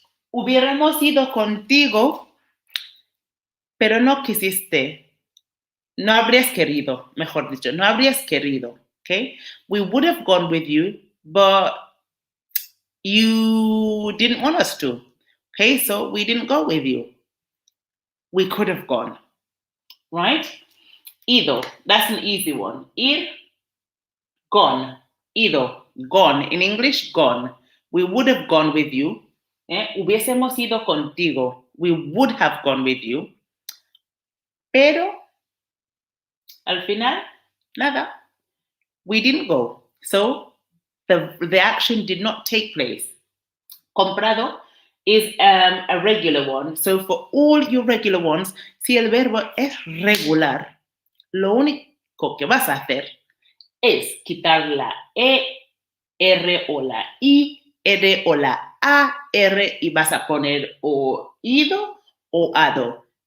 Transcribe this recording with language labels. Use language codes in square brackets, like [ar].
[es] Hubiéramos ido contigo, pero no quisiste. No habrías querido, mejor dicho, no habrías querido. [en] Okay? We would have gone with you, but you didn't want us to. Okay, so we didn't go with you. We could have gone. Right? Ido, that's an easy one. Ir, gone. Ido, gone. In English, gone. We would have gone with you. [es] Hubiésemos ido contigo. [en] We would have gone with you. [es] Pero, al final, nada. [en] We didn't go. So, the action did not take place. Comprado is a regular one. So, for all your regular ones, [es] si el verbo es regular, lo único que vas a hacer es quitar la E, R o la I, R o la A, R y vas a poner o ido o ado.